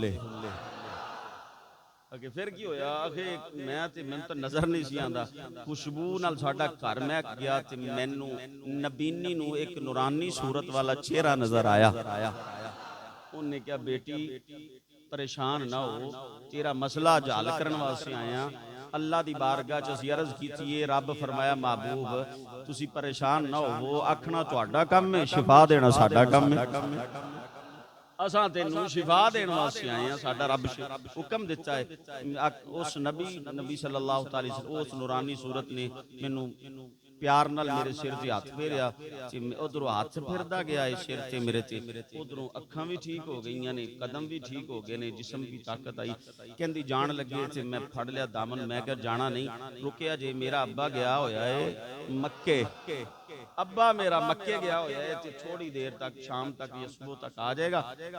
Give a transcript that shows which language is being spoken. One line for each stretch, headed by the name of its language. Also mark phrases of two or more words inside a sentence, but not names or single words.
Punjabi: ਅੱਗੇ ਫਿਰ ਕੀ ਹੋਇਆ, ਅਖੇ ਮੈਂ ਤੇ ਮੈਨੂੰ ਤਾਂ ਨਜ਼ਰ ਨਹੀਂ ਸੀ ਆਉਂਦਾ, ਖੁਸ਼ਬੂ ਨਾਲ ਸਾਡਾ ਘਰ ਮਹਿਕ ਗਿਆ ਤੇ ਮੈਨੂੰ ਨਬੀਨੀ ਨੂੰ ਇੱਕ ਨੂਰਾਨੀ ਸੂਰਤ ਵਾਲਾ ਚਿਹਰਾ ਨਜ਼ਰ ਆਇਆ। ਉਹਨੇ ਕਿਹਾ ਬੇਟੀ ਪਰੇਸ਼ਾਨ ਨਾ ਹੋ, ਤੇਰਾ ਮਸਲਾ ਹੱਲ ਕਰਨ ਵਾਸਤੇ ਆਇਆ। ਅੱਲਾ ਦੀ ਬਾਰਗਾਹ 'ਚ ਅਸੀਂ ਅਰਜ਼ ਕੀਤੀ ਏ, ਰੱਬ ਫਰਮਾਇਆ महबूब ਤੁਸੀਂ ਪਰੇਸ਼ਾਨ ਨਾ ਹੋਵੋ, ਆਖਣਾ ਤੁਹਾਡਾ ਕੰਮ ਹੈ, ਸ਼ਿਫਾ ਦੇਣਾ ਸਾਡਾ ਕੰਮ ਹੈ। ਅਸਾਂ ਤੇਨੂੰ ਸ਼ਿਫਾ ਦੇਣ ਵਾਸਤੇ ਆਏ ਹੈਂ, ਸਾਡਾ ਰੱਬ ਹੁਕਮ ਦਿੱਤਾ ਹੈ। ਉਸ ਨਬੀ
Arabic: صلى الله عليه وسلم
Punjabi: ਉਸ ਨੂਰਾਨੀ ਸੂਰਤ ਨੇ ਮੈਨੂੰ ਪਿਆਰ ਨਾਲ ਮੇਰੇ ਸਿਰ ਤੇ ਹੱਥ ਫੇਰਿਆ, ਉਧਰੋਂ ਹੱਥ ਫਿਰਦਾ ਗਿਆ ਹੈ ਸਿਰ ਤੇ ਮੇਰੇ ਤੇ, ਉਧਰੋਂ ਅੱਖਾਂ ਭੀ ਠੀਕ ਹੋ ਗਈ ਨੇ, ਕਦਮ ਭੀ ਠੀਕ ਹੋ ਗਏ ਨੇ, ਜਿਸਮ ਕੀ ਤਾਕਤ ਆਈ। ਕਹਿੰਦੀ ਜਾਣ ਲੱਗੇ ਤੇ ਮੈਂ ਫੜ ਲਿਆ ਦਾਮਨ, ਮੈਂ ਕਿਹਾ ਜਾਣਾ ਨਹੀਂ, ਰੁਕਿਆ ਜੇ, ਮੇਰਾ ਅੱਬਾ ਗਿਆ ਹੋਇਆ ਹੈ ਮੱਕੇ, ਅੱਬਾ ਮੇਰਾ ਮੱਕੇ ਗਿਆ ਹੋਇਆ ਹੈ ਤੇ ਥੋੜ੍ਹੀ ਦੇਰ ਤੱਕ ਸ਼ਾਮ ਤੱਕ ਯਾ ਸੁਬ੍ਹਾ ਤੱਕ ਆ ਜਾਏਗਾ।